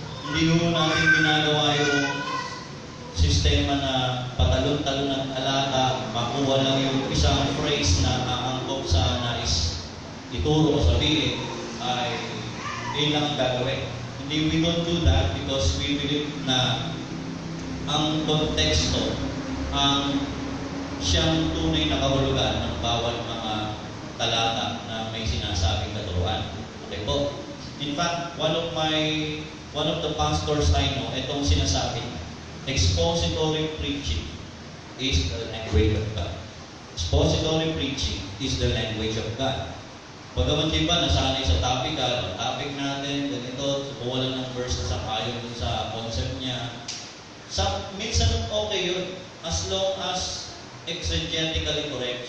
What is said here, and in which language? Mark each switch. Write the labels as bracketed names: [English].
[Filipino] Hindi mo natin ginagawa yung sistema na patalon-talon ng talata, makuha lang yung isang phrase na aangkop sa nais ituro o sabihin, ay yun lang ang gagawin. Hindi, [English] we don't do that because we believe [Filipino] na ang konteksto ang siyang tunay na kahulugan ng bawat mga talata na may sinasabing katuruan. Okay po? [English] In fact, one of the pastors I know, [Filipino] itong sinasabi, [English] expository preaching is the language of God. Expository preaching is the language of God. [Filipino] Pagkaman di ba, nasanay sa topical, topic natin, ganito, subukan lang ng verse na sangayon sa concept niya. Minsan okay yun, [English] as long as exegetically correct.